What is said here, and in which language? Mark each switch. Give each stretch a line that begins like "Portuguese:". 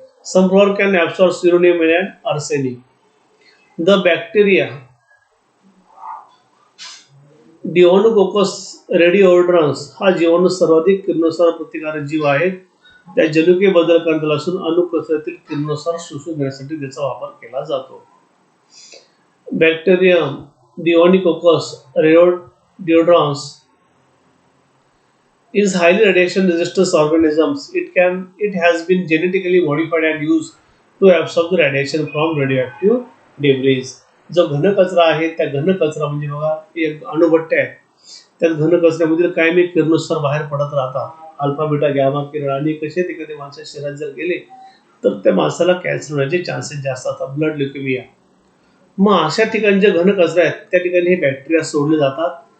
English: Some flower can absorb uranium and arsenic. The bacteria Deinococcus radiodurans
Marathi: हा जीवाणू सर्वाधिक किरणोत्सार प्रतिकारक जीव आहे. त्या जनुकीय बदल करण्यात असून अणुकचऱ्यातील किरणोत्सार शोषून घेण्यासाठी त्याचा वापर केला जातो.
English: Bacterium Deinococcus radiodurans is highly radiation resistant organisms. It has been genetically modified and used to absorb the radiation from radioactive debris.
Marathi: जो घन कचरा आहे त्या घन कचरा म्हणजे बघा एक अणुभट्टे आहेत, त्या घन कचऱ्यामधील कायमी किरणोत्सार बाहेर पडत राहतात. अल्फा बीटा गॅमा किरण, आणि कसे एखाद्या माणसाच्या शरीरात जर गेले तर त्या माणसाला कॅन्सर होण्याचे चान्सेस जास्त असतात, ब्लड ल्युकेमिया. मग अशा ठिकाणी जे घन कचरा आहेत त्या ठिकाणी हे बॅक्टेरिया सोडले जातात.